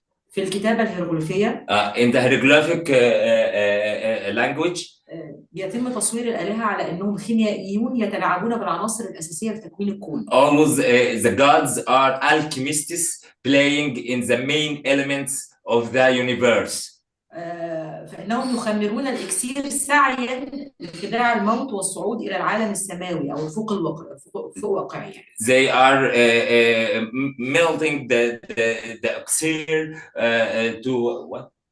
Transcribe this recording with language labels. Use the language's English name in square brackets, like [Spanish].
[Arabic] في الكتابة الهيروغليفية [English] in the hieroglyphic language [Arabic] بيتم تصوير الآلهة على إنهم خيميائيون يتلاعبون بالعناصر الأساسية في تكوين الكون. [English] Always the gods are alchemists playing in the main elements of the universe. [Arabic] فإنهم يخمرون الإكسير سعيا لخداع الموت والصعود إلى العالم السماوي أو الفوق واقعي. [English] They are melting the elixir to what?